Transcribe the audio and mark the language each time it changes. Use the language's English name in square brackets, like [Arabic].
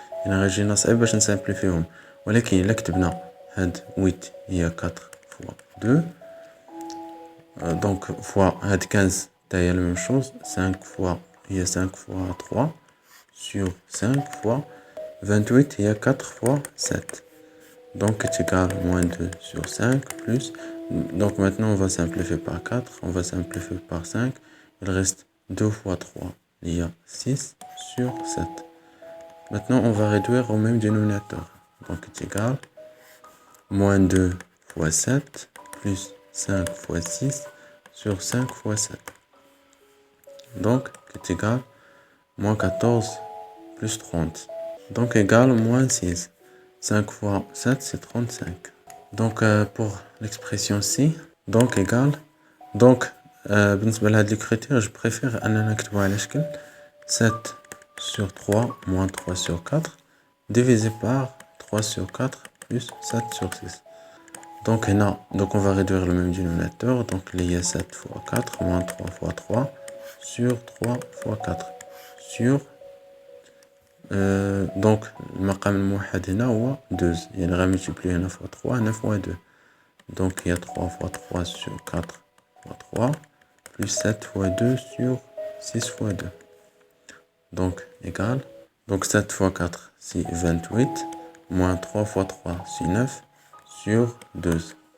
[Arabic] يعني غيجينا صعيب باش نسامبليفيهم. ولكن الا كتبنا هاد 8 هي 4 fois 2 دونك fois هاد 15 تا هي [French] la même chose 5 fois [Arabic] هي 5 fois 3 sur 5 fois 28 هي 4 fois 7. [French] Donc est égal à moins 2 sur 5 plus. Donc maintenant on va simplifier par 4, on va simplifier par 5. Il reste 2 fois 3, il y a 6 sur 7. Maintenant on va réduire au même dénominateur. Donc est égal à moins 2 fois 7 plus 5 fois 6 sur 5 fois 7. Donc est égal à moins 14 plus 30. Donc égal à moins 6. 5 fois 7 c'est 35. Donc pour l'expression C, donc égal. Donc [Arabic] بالنسبة لهاد [French] les critères, je préfère [Arabic] أننا نكتبو على شكل [French] 7 sur 3 moins 3 sur 4 divisé par 3 sur 4 plus 7 sur 6. Donc هنا, donc on va réduire le même dénominateur. Donc il y a 7 fois 4 moins 3 fois 3 sur 3 fois 4 sur donc [Arabic] المقام الموحد هنا هو [French] 12. [Arabic] يعني غنملتيبلي هنا fois 3 هنا fois 2. [French] Donc il y a 3 fois 3 sur 4 fois 3 plus 7 fois 2 sur 6 fois 2. Donc égal. Donc 7 fois 4 c'est 28 moins 3 fois 3 c'est 9 sur 12.